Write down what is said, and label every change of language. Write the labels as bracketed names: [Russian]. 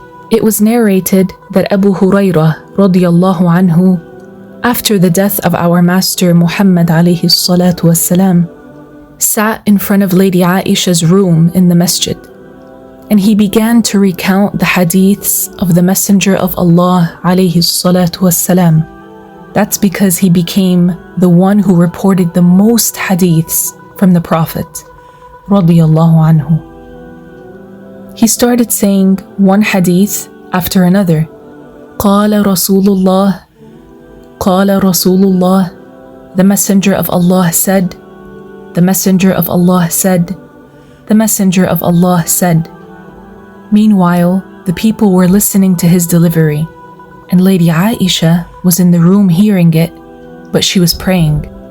[English] It was narrated that Abu Hurairah radiyallahu anhu, after the death of our Master Muhammad alayhi salatu wassalam, sat in front of Lady Aisha's room in the masjid, and he began to recount the hadiths of the Messenger of Allah alayhi salatu wassalam. That's because he became the one who reported the most hadiths from the Prophet radiyallahu anhu. He started saying one hadith after another. [Arabic] قال رسول الله قال رسول الله. [English] The Messenger of Allah said, the Messenger of Allah said, the Messenger of Allah said. Meanwhile, the people were listening to his delivery, and Lady Aisha was in the room hearing it, but she was praying.